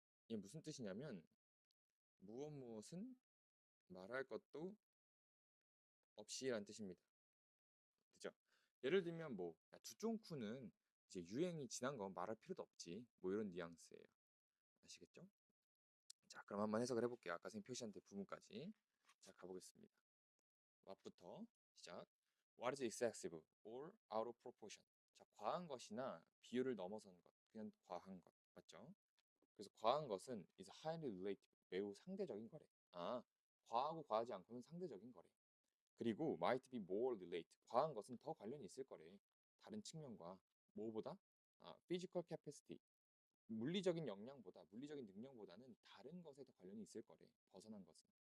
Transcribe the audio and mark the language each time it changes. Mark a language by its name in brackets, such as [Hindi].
[Korean] 이게 무슨 뜻이냐면 무엇은 말할 것도 없이란 뜻입니다. 그죠? 예를 들면 뭐 두쫑쿠는 이제 유행이 지난 건 말할 필요도 없지. 뭐 이런 뉘앙스예요. 아시겠죠? 자, 그럼 한번 해석을 해볼게요. 아까 선생님 표시한 데 부분까지. 자, 가보겠습니다. what부터 시작. [English] What is excessive or out of proportion? [Korean] 자, 과한 것이나 비율을 넘어선 것, 그냥 과한 것, 맞죠? 그래서 과한 것은 [English] is highly relative, [Korean] 매우 상대적인 거래. 과하고 과하지 않고는 상대적인 거래. 그리고 [English] might be more related, [Korean] 과한 것은 더 관련이 있을 거래. 다른 측면과 뭐보다? [English] physical capacity, [Korean] 물리적인 역량보다, 물리적인 능력보다는 다른 것에 더 관련이 있을 거래. 벗어난 것은.